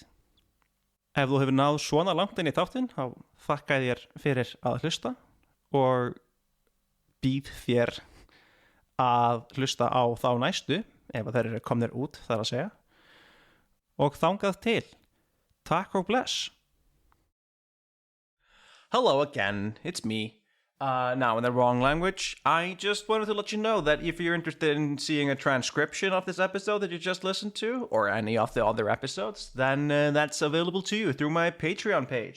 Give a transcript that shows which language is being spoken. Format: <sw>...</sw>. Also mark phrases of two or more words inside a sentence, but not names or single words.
<is>Ef þú hefur náð svona langt inn í þáttinn, þá þakka ég þér fyrir að hlusta og býð þér að hlusta á þá næstu, ef að þeir eru komnir út, þar að segja. Og þangað til. Takk og bless.</is> <en>Hello again, it's me. Now in the wrong language, I just wanted to let you know that if you're interested in seeing a transcription of this episode that you just listened to, or any of the other episodes, then that's available to you through my Patreon page.</en>